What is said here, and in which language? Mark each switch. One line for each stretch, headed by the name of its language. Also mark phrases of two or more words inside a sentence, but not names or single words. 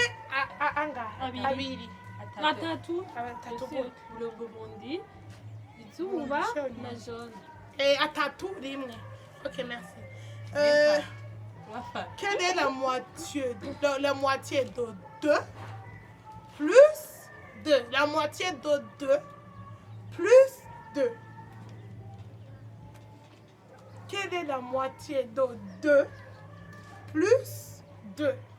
Rundi: Abiri. abiri. Gatatu. Atatu C'est gute? le Burundi. Izuba na jaune. Atatu rimwe.
French: Ok, merci.
Rundi: Wafa.
French: Quelle est la moitié de 2 plus 2? La moitié de 2 plus 2. Quelle est la moitié de 2 plus 2?